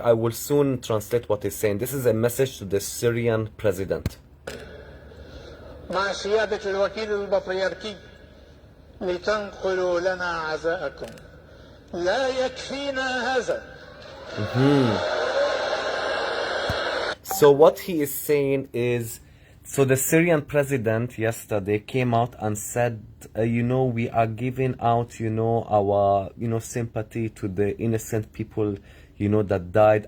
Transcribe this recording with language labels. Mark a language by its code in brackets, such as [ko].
[en] I will soon translate what he's saying. This is a message to the Syrian president. [ar] مع سيادة الوكيل البطريركي لتنقلوا لنا عزاءكم لا يكفينا هذا. [en] So what he is saying is, so the Syrian president yesterday came out and said, you know, we are giving out, you know, our, you know, sympathy to the innocent people, you know, that died.